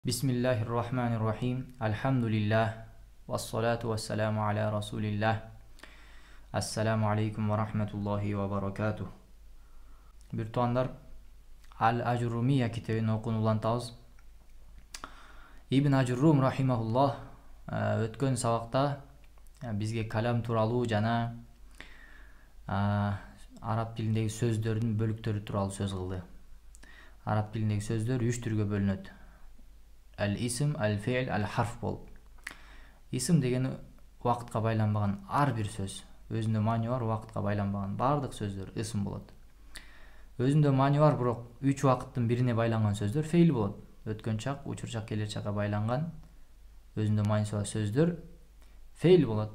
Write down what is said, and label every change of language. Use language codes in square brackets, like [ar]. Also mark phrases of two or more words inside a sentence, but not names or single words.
[ar] بسم الله الرحمن الرحيم. Elhamdülillah. والصلاة والسلام على رسول الله. السلام عليكم ورحمة الله وبركاته. [ky] Bir tuanlar Al-Ajurrumiya kitabını okunulantabыз. Ibn Ajurrum rahimahullah өткөн сабакта бизге калам тууралуу жана араб тилиндеги сөздөрдүн бөлүктөрү тууралуу сөз кылды. Араб тилиндеги сөздөр 3 түргө бөлүнөт. [ar] الاسم، الفعل، الحرف болуп. [ky] Исим деген вакытка байланбаган ар бир сөз. Өзүндө маани бар, вакытка байланбаган бардык сөздөр исим болот. Өзүндө маани бар, бирок 3 вакыттын бирине байланган сөздөр фейл болот. Өткөн чак, учур чак, келер чакка байланган өзүндө мааниси бар сөздөр фейл болот.